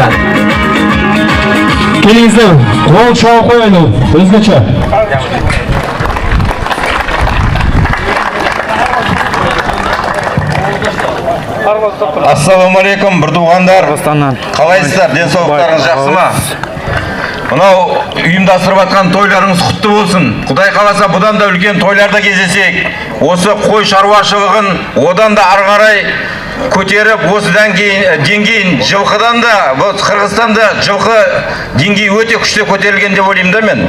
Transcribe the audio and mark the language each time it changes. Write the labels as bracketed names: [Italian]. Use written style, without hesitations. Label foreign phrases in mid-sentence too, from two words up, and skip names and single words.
[Uzbek] Kelingizlar, qo'l chop qo'yinglar, o'zgacha. [Arabic] السلام عليكم [Kazakh] bir tuğanlar. Qalaysizlar? Денсаулықтарыңыз жақсы ма? Мынау ұйымдастырып жатқан тойларыңыз құтты болсын. Құдай қаласа бұдан да үлкен тойларда кездесек, осы қой шаруашылығын одан да ары қарай көтеріп, осыдан кейін жылқыдан да, Қырғызстанда жылқы деңгейі өте күшті көтерілген деп ойлаймын да мен.